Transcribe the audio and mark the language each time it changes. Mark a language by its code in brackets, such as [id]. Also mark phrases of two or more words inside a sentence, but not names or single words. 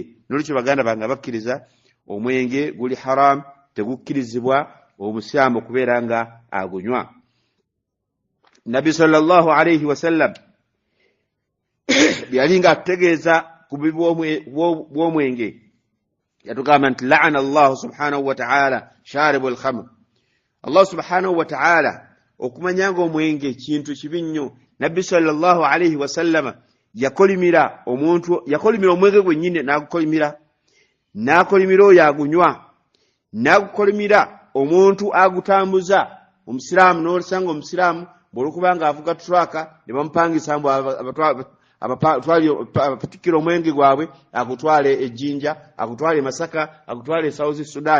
[lg] Nolwekyo baganda bange abakkiriza omwenge guli haram, tegukkirizibwa omusiraamu okubeera nga agunywa. Nabbi [ar] صلى الله عليه وسلم [lg] yali nga atutegeeza ku bubi bw'omwenge, yatugamba nti [ar] لعن الله سبحانه وتعالى شارب الخمر. [lg] Allah [ar] سبحانه وتعالى [lg] okumanyanga omwenge kintu kibi nnyo. Nabbi [ar] صلى الله عليه وسلم [lg] yakolimira omwenge gwennyini, n'akolimira oyo agunywa, n'agukolimira omuntu agutambuza. Omusiraamu n'osanga omusiraamu bw'olukuba nga avuga turaka ne bamupangisa mbu abapatikira omwenge gwabwe agutwale ejjinja, agutwale Masaka, agutwale South Sudan.